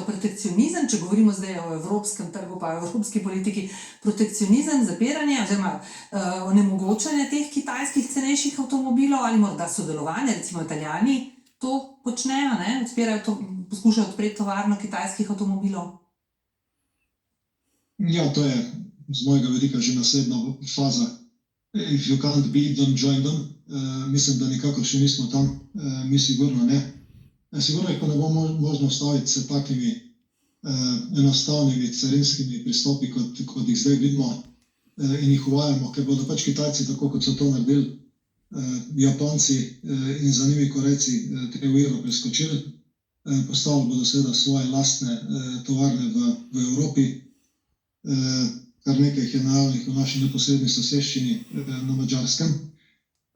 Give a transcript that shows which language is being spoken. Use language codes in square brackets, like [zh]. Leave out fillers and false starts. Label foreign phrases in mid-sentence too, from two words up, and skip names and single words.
[sl] Protekcionizem, če govorimo zdaj o evropskem trgu pa o evropski politiki, protekcionizem, zapiranje oziroma onemogočanje teh kitajskih cenejših avtomobilov ali morda sodelovanje, recimo Italijani to počnejo, ne? Poskušajo odpreti tovarno kitajskih avtomobilov. Ja, to je z mojega vidika že naslednja faza. [en] If you can't beat them, join them. [sl] Mislim, da nikakor še nismo tam, mi sigurno ne. Sigurno jih pa ne bo možno ustaviti s takimi enostavnimi carinskimi pristopi, kot jih zdaj vidimo in jih uvajamo, ker bodo pač Kitajci, tako kot so to naredili Japonci in za njimi Korejci, te ujero preskočili, postavili bodo seveda svoje lastne tovarne v Evropi, kar nekaj jih je najavljenih v naši neposredni soseščini na Madžarskem.